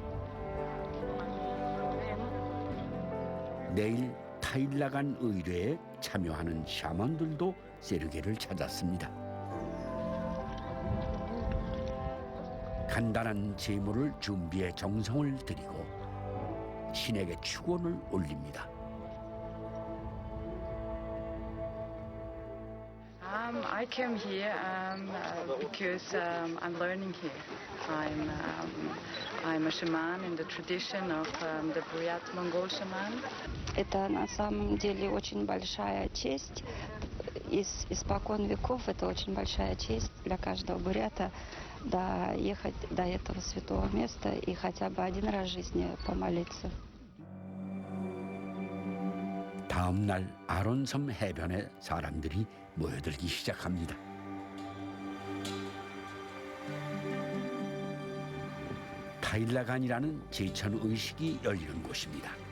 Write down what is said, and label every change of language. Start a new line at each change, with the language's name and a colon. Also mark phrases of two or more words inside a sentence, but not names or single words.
Korean: 내일 타일라간 의뢰에 참여하는 샤먼들도 세르게를 찾았습니다. 간단한 제물을 준비해 정성을 들이고 신에게 축원을 올립니다.
English: I came here because I'm learning here. I'm a shaman in the tradition of the Buryat Mongol shaman.
Russian: Это на самом деле очень большая честь. Испокон веков это очень большая честь для каждого бурята доехать до этого святого места и хотя бы один раз в жизни помолиться.
Korean: 다음 날 아론섬 해변에 사람들이 모여들기 시작합니다. 타일라간이라는 제천 의식이 열리는 곳입니다.